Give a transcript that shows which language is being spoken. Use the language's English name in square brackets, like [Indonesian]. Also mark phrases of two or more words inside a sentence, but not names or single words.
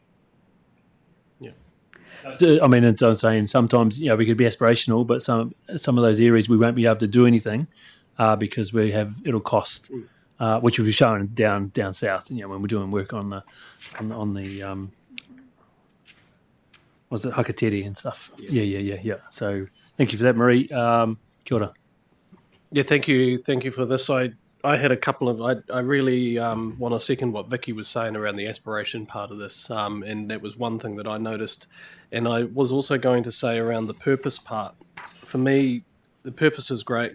[English] I mean, it's I'm saying sometimes we could be aspirational, but some of those areas we won't be able to do anything because it'll cost, which will be shown down south. When we're doing work on the was it Hakateri and stuff? Yeah. So thank you for that, Marie. [Māori] Kia ora. [English] Yeah, thank you for this. I had a couple of. I really want to second what Vicky was saying around the aspiration part of this, and that was one thing that I noticed. And I was also going to say around the purpose part. For me, the purpose is great.